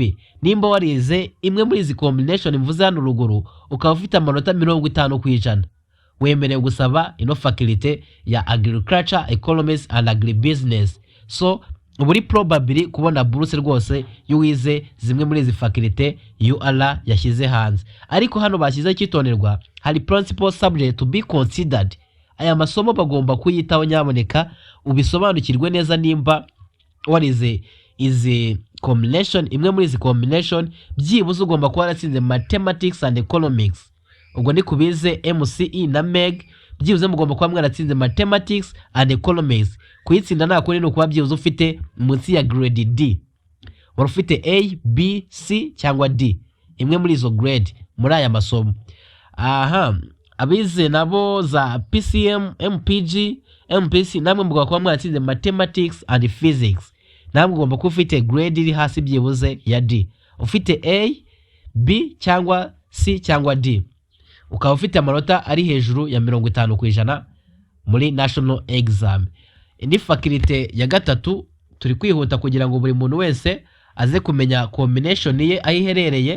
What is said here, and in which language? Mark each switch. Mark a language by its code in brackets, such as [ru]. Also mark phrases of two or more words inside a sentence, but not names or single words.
[rw] Nimba warize imwe muri izi combination mvuze hano ruguru ukaba ufite amanota 50%, wemerewe gusaba ino faculty ya [en] Agriculture, Economics and Agribusiness. [rw] So uburi probably kubona buruse rwose yuwize zimwe muri izi faculty UR yashyize hanze. Ariko hano bashyize cyitonderwa, hari [en] principal subject to be considered. [rw] Aya masomo bagomba kuyitaho nyamuneka ubisobanukirwe neza. Nimba warize izi combination, imwe muri izi combination, byibuze ugomba kuba waratsinze [en] mathematics and economics. [rw] Ubwo ni kubize MCE na MEG, byibuze mugomba kuba mwaratsinze [en] mathematics and economics. [rw] Kuyitsinda nako ni ukuba byibuze ufite munsi ya grade D, wari ufite A, B, C cyangwa D, imwe muri izo grade muri aya masomo. Abize nabo za PCM, MPG, MPC, namwe mugomba kuba mwaratsinze [en] mathematics and physics. [rw] Namwe mugomba kuba ufite grade iri hasi byibuze ya D. Ufite A, B cyangwa C cyangwa D, ukaba ufite amanota ari hejuru ya 50% muri [en] national exam. [rw] Indi faculty ya gatatu turi kwihuta kugira ngo buri muntu wese aze kumenya combination ye ayiherereye.